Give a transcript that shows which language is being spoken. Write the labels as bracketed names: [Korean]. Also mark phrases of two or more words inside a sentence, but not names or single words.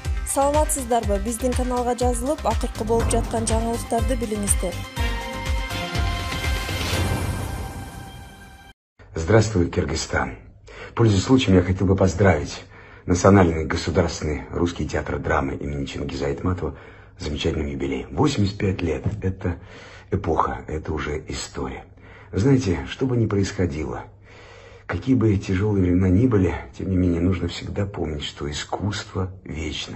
[Kyrgyz] Саламатсыздарбы? Биздин каналга жазылып, акыркы болуп жаткан жаңылыктарды билиңиздер. [Russian] Здравствуй, Кыргызстан. Пользуясь случаем, я хотел бы поздравить Национальный государственный русский театр драмы имени Чингиза Айтматова с замечательным юбилеем. 85 лет – это эпоха, это уже история. Знаете, что бы ни происходило, какие бы тяжелые времена ни были, тем не менее, нужно всегда помнить, что искусство вечно.